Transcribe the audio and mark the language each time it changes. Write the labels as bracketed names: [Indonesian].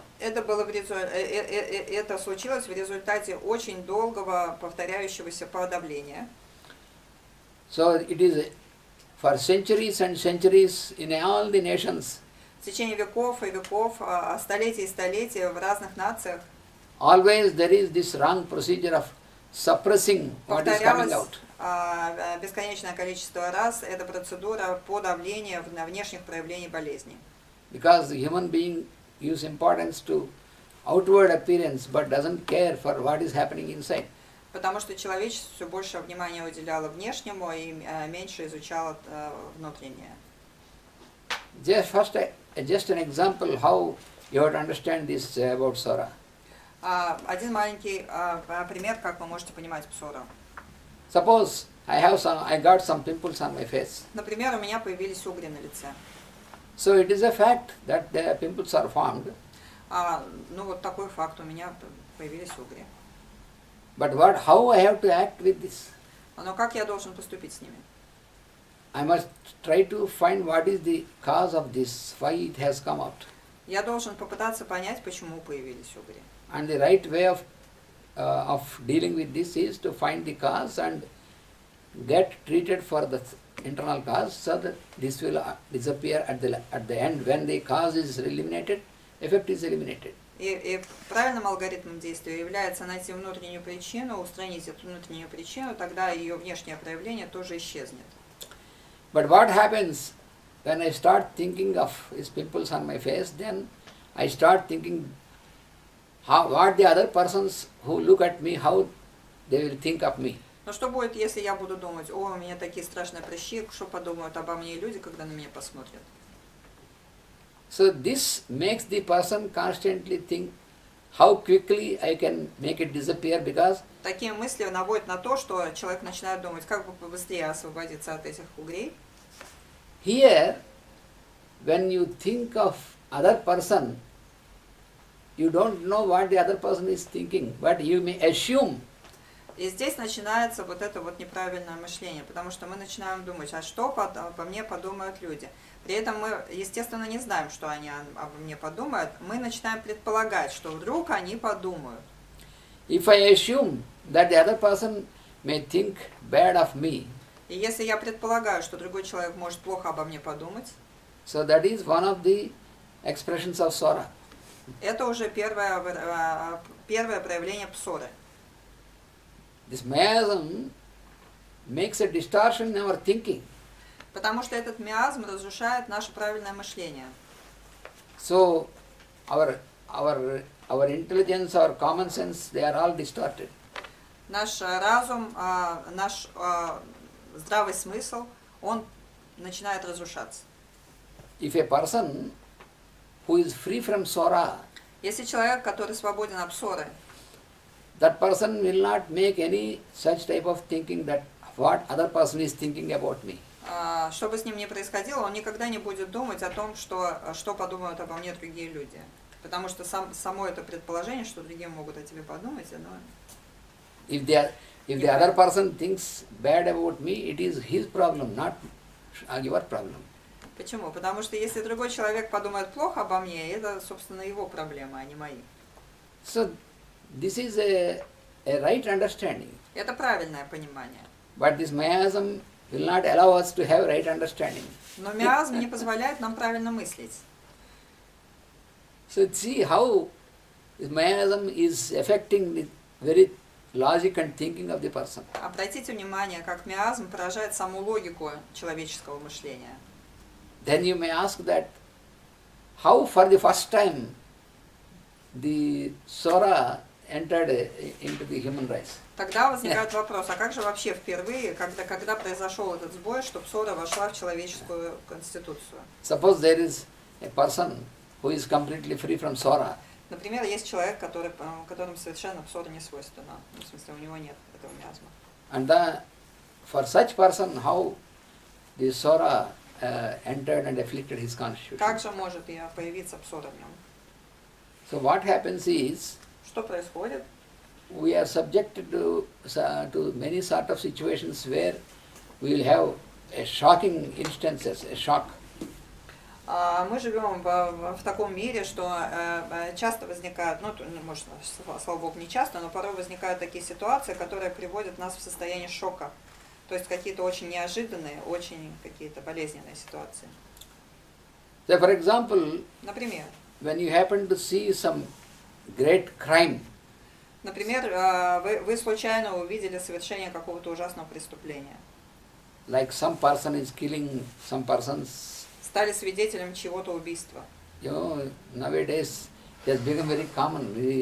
[Russian] Это случилось в результате очень долгого повторяющегося подавления. [English] So it is for centuries and centuries in all the nations. [Russian] В течение веков и веков, столетий и столетий в разных нациях [English] Always there is this wrong procedure of suppressing what is coming out. [Russian] Бесконечное количество раз эта процедура подавления внешних проявлений болезни. [English] Because the human being gives importance to outward appearance but doesn't care for what is happening inside. [Russian] Потому что человечество все больше внимания уделяло внешнему и меньше изучало внутреннее. [English] Just an example how you have to understand this about Sora. [Russian] Один маленький пример, как вы можете понимать псору. [English] Suppose I got some pimples on my face. [Russian] Например, у меня появились угри на лице. [English] So it is a fact that the pimples are formed. [Russian] Ну вот такой факт, у меня появились угри. [English] But how I have to act with this? [Russian] Но как я должен поступить с ними? [English] I must try to find what is the cause of this, why it has come out. [Russian] Я должен попытаться понять, почему появились угри. [English] And the right way of dealing with this is to find the cause and get treated for the internal cause, so that this will disappear at the end. When the cause is eliminated, effect is eliminated. [Russian] И правильным алгоритмом действия является найти внутреннюю причину, устранить эту внутреннюю причину, тогда ее внешнее проявление тоже исчезнет. [English] But what happens when I start thinking of these pimples on my face, then I start thinking what the other persons who look at me, how they will think of me. [Russian] Но что будет, если я буду думать, о, у меня такие страшные прыщи, что подумают обо мне люди, когда на меня посмотрят? [English] So this makes the person constantly think how quickly I can make it disappear, because [Russian] такие мысли наводят на то, что человек начинает думать, как бы побыстрее освободиться от этих угрей. [English] Here, when you think of other person, you don't know what the other person is thinking, but you may assume. [Russian] И здесь начинается вот это вот неправильное мышление, потому что мы начинаем думать, а что обо мне подумают люди. При этом мы, естественно, не знаем, что они обо мне подумают. Мы начинаем предполагать, что вдруг они подумают. [English] If I assume that the other person may think bad of me, [Russian] и если я предполагаю, что другой человек может плохо обо мне подумать, [English] so that is one of the expressions of Sora. [Russian] Это уже первое проявление псоры. [English] This miasm makes a distortion in our thinking. [Russian] Потому что этот миазм разрушает наше правильное мышление. [English] So our intelligence, our common sense, they are all distorted. [Russian] Наш разум, наш здравый смысл, он начинает разрушаться. [English] If a person who is free from Sora, [Russian] если человек, который свободен от псоры, [English] that person will not make any such type of thinking that what other person is thinking about me. [Russian] Что бы с ним ни происходило, он никогда не будет думать о том, что подумают обо мне другие люди. Потому что само это предположение, что другие могут о тебе подумать, оно... [English] If the other person thinks bad about me, it is his problem, not your problem. [Russian] Почему? Потому что если другой человек подумает плохо обо мне, это, собственно, его проблема, а не мои. [English] So this is a right understanding. [Russian] Это правильное понимание. [English] But this miasm will not allow us to have right understanding. [Russian] Но миазм не позволяет нам правильно мыслить. [English] So see how this miasm is affecting the very logic and thinking of the person. [Russian] Обратите внимание, как миазм поражает саму логику человеческого мышления. [English] Then you may ask that how for the first time the Sora entered into the human race. [Russian] Тогда возникает вопрос, а как же вообще впервые, когда произошел этот сбой, что псора вошла в человеческую конституцию? [English] Suppose there is a person who is completely free from Sora. [Russian] Например, есть человек, которому совершенно псора не свойственна. В смысле, у него нет этого миазма. [English] And for such person, how the Sora entered and afflicted his constitution. [Russian] Как же может появиться псора в нем? [English] So what happens is, [Russian] что происходит? [English] We are subjected to many sort of situations where we will have a shocking instances, a shock. [Russian] Мы живем в таком мире, что часто возникают, может, слава богу, не часто, но порой возникают такие ситуации, которые приводят нас в состояние шока. То есть какие-то очень неожиданные, очень какие-то болезненные ситуации. [English] So for example, [Russian] Например, [English] when you happen to see some great crime, [Russian] вы случайно увидели совершение какого-то ужасного преступления. [English] like some person is killing some persons, [Russian] Стали свидетелем чьего-то убийства. [English] Nowadays it has become very common,